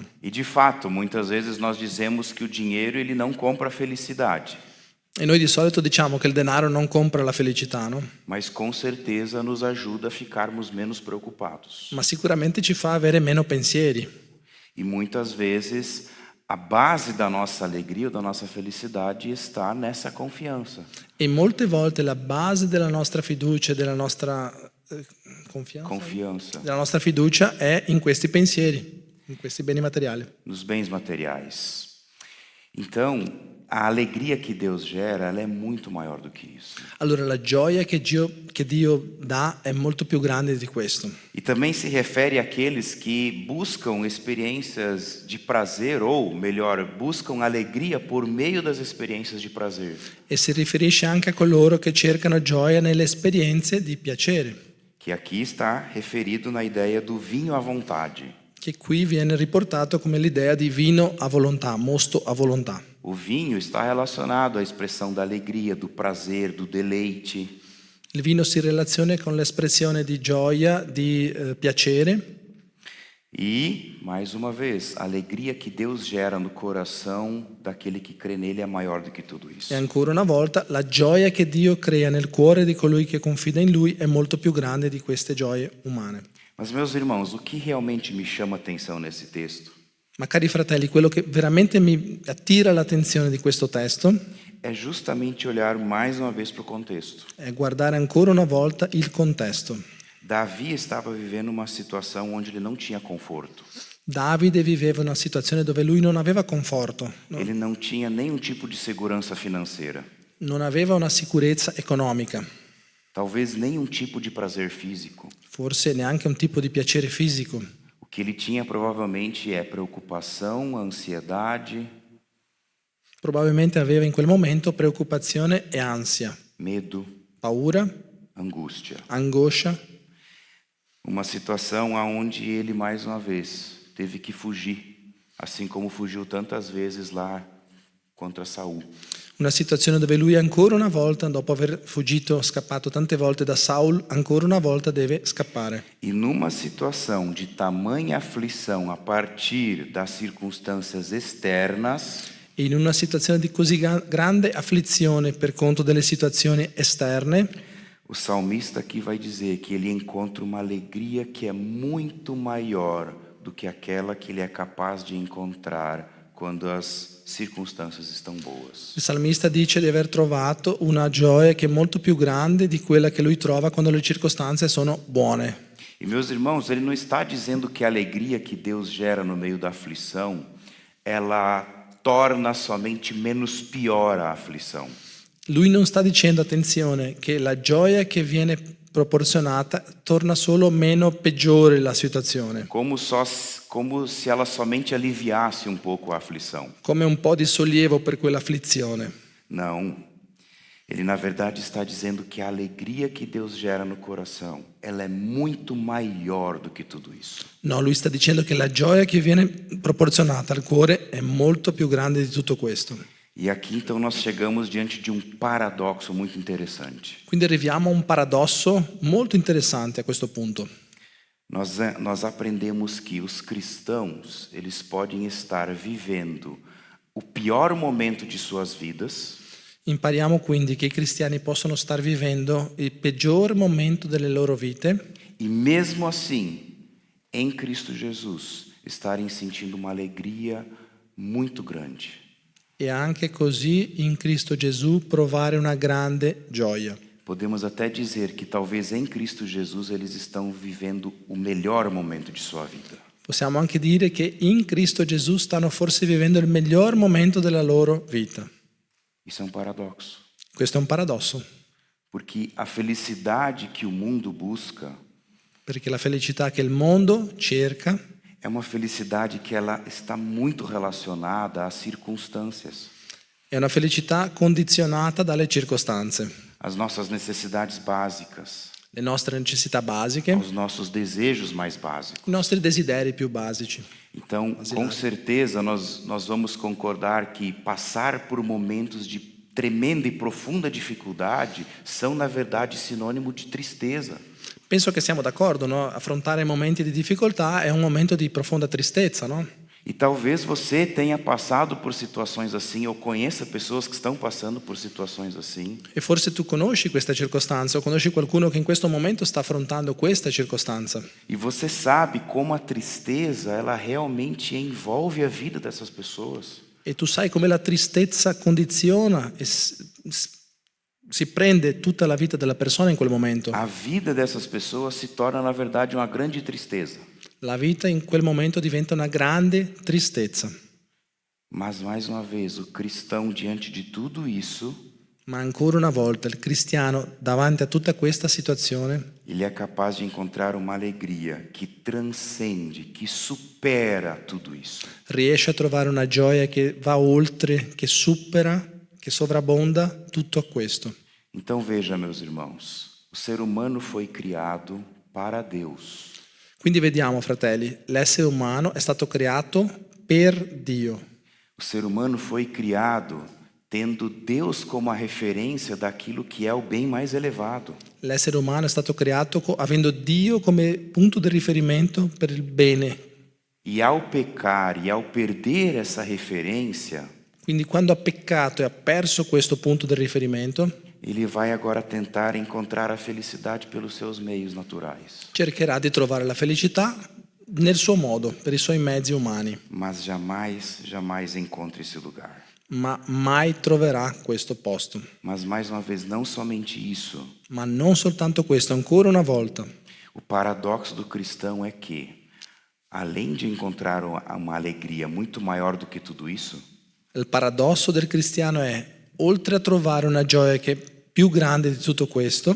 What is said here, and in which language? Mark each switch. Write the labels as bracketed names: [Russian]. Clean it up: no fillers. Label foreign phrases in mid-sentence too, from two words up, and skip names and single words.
[Portuguese] E de fato, muitas vezes nós dizemos que o dinheiro ele não compra a felicidade. [Italian] E noi di solito diciamo che il denaro non compra la felicità, no? [Portuguese] Mas com certeza nos ajuda a ficarmos menos preocupados. [Italian] Ma sicuramente ci fa avere meno pensieri. [Portuguese] E muitas vezes a base da nossa alegria ou da nossa felicidade está nessa confiança. [Italian] E molte volte la base della nostra fiducia, della nostra Confiança della nostra fiducia è in questi pensieri, in questi beni materiali. [Portuguese] nos bens materiais. Então, a alegria que Deus gera, ela é muito maior do que isso. [Italian] Allora la gioia che Dio dà è molto più grande di questo. [Portuguese] E também se refere àqueles que buscam experiências de prazer, ou melhor, buscam alegria por meio das experiências de prazer. [Italian] E si riferisce anche a coloro che cercano gioia nelle esperienze di piacere, [Portuguese] Que aqui está referido na ideia do vinho à vontade. [Italian] che qui viene riportato come l'idea di vino a volontà, mosto a volontà. [Portuguese] O vinho está relacionado à expressão da alegria, do prazer, do deleite. [Italian] Il vino si relaziona con l'espressione di gioia, di piacere. [Portuguese] E, mais uma vez, a alegria que Deus gera no coração daquele que crê nele é maior do que tudo isso. [Italian] E ancora una volta, la gioia che Dio crea nel cuore di colui che confida in Lui è molto più grande di queste gioie umane. [Portuguese] Mas, meus irmãos, o que realmente me chama a atenção nesse texto [Italian] Ma cari fratelli, quello che veramente mi attira l'attenzione di questo testo [Portuguese] é justamente olhar mais uma vez para o contexto. [Italian] è guardare ancora una volta il contesto. [Portuguese] Davi estava vivendo uma situação onde ele não tinha conforto. [Italian] Davide viveva una situazione dove lui non aveva conforto, [Portuguese] Ele não tinha nenhum tipo de segurança financeira. [Italian] non aveva una sicurezza economica, [Portuguese] Talvez nenhum tipo de prazer físico. [Italian] forse neanche un tipo di piacere fisico. [Portuguese] O que ele tinha provavelmente é preocupação, ansiedade, [Italian] Probabilmente aveva in quel momento preoccupazione e ansia, [Portuguese] medo, [Italian] paura, [Portuguese] angústia. [Italian] angoscia, [Portuguese] Uma situação aonde ele mais uma vez teve que fugir, assim como fugiu tantas vezes lá contra Saul. [Italian] Una situazione dove lui ancora una volta, dopo aver fuggito, scappato tante volte da Saul, ancora una volta deve scappare. [Portuguese] E numa situação de tamanha aflição a partir das circunstâncias externas, [Italian] E in una situazione di così grande afflizione per conto delle situazioni esterne, [Portuguese] o salmista aqui vai dizer que ele encontra uma alegria que é muito maior do que aquela que ele é capaz de encontrar quando as circunstâncias estão boas. [Italian] il salmista dice di aver trovato una gioia che è molto più grande di quella che lui trova quando le circostanze sono buone. [Portuguese] E meus irmãos, ele não está dizendo que a alegria que Deus gera no meio da aflição, ela torna somente menos pior a aflição. [Italian] Lui non sta dicendo, attenzione, che la gioia che viene proporzionata torna solo meno peggiore la situazione, [Portuguese] Como se ela somente aliviasse pouco a aflição. [Italian] come un po' di sollievo per quell'afflizione. [Portuguese] Não. Ele na verdade está dizendo que a alegria que Deus gera no coração, ela é muito maior do que tudo isso. [Italian] No, lui sta dicendo che la gioia che viene proporzionata al cuore è molto più grande di tutto questo. [Portuguese] E aqui então nós chegamos diante de paradoxo muito interessante. [Italian] Quindi arriviamo a un paradosso molto interessante a questo punto. [Portuguese] Nós aprendemos que os cristãos, eles podem estar vivendo o pior momento de suas vidas, [Italian] Impariamo quindi che i cristiani possono star vivendo il peggior momento delle loro vite [Portuguese] e mesmo assim, em Cristo Jesus, estarem sentindo uma alegria muito grande. [Italian] e anche così in Cristo Gesù provare una grande gioia. [Portuguese] Podemos até dizer que talvez em Cristo Jesus eles estão vivendo o melhor momento de sua vida. [Italian] Possiamo anche dire che in Cristo Gesù stanno forse vivendo il miglior momento della loro vita. [Portuguese] Isso é paradoxo, [Italian] Questo è un paradosso, [Portuguese] porque a felicidade que o mundo busca [Italian] perché la felicità che il mondo cerca [Portuguese] é uma felicidade que ela está muito relacionada às circunstâncias, [Italian] è una felicità condizionata dalle circostanze, [Portuguese] às nossas necessidades básicas, [Italian] le nostre necessità basiche, [Portuguese] aos nossos desejos mais básicos. [Italian] i nostri desideri più basici. [Portuguese] Então, com certeza, nós vamos concordar que passar por momentos de tremenda e profunda dificuldade são, na verdade, sinônimo de tristeza. [Italian] Penso che siamo d'accordo, no? Affrontare momenti di difficoltà è un momento di profonda tristezza, no? [Portuguese] E talvez você tenha passado por situações assim, ou conheça pessoas que estão passando por situações assim. [Italian] E forse tu conosci questa circostanza o conosci qualcuno che in questo momento sta affrontando questa circostanza. [Portuguese] E você sabe como a tristeza, ela realmente envolve a vida dessas pessoas. [Italian] E tu sai come la tristezza condiziona e si prende tutta la vita della persona in quel momento. [Portuguese] A vida dessas pessoas se torna, na verdade, uma grande tristeza. [Italian] La vita in quel momento diventa una grande tristezza. [Portuguese] Mas, mais uma vez, o cristão, diante de tudo isso, [Italian] Ma ancora una volta il cristiano, davanti a tutta questa situazione, [Portuguese] ele é capaz de encontrar uma alegria que transcende, que supera tudo isso. [Italian] riesce a trovare una gioia che va oltre, che supera, che sovrabbonda tutto questo. [Portuguese] Então veja, meus irmãos, o ser humano foi criado para Deus. [Italian] Quindi vediamo, fratelli, l'essere umano è stato creato per Dio. [Portuguese] O ser humano foi criado tendo Deus como a referência daquilo que é o bem mais elevado. [Italian] L'essere umano è stato creato avendo Dio come punto di riferimento per il bene. [Portuguese] E ao pecar e ao perder essa referência, [Italian] Quindi quando ha peccato e ha perso questo punto di riferimento, [Portuguese] ele vai agora tentar encontrar a felicidade pelos seus meios naturais. [Italian] cercherà di trovare la felicità nel suo modo, per i suoi mezzi umani, [Portuguese] Mas jamais encontra esse lugar. [Italian] ma mai troverà questo posto. [Portuguese] Mas mais uma vez, não somente isso. [Italian] Ma non soltanto questo, ancora una volta. [Portuguese] O paradoxo do cristão é que, além de encontrar uma alegria muito maior do que tudo isso, [Italian] Il paradosso del cristiano è, oltre a trovare una gioia che è più grande di tutto questo,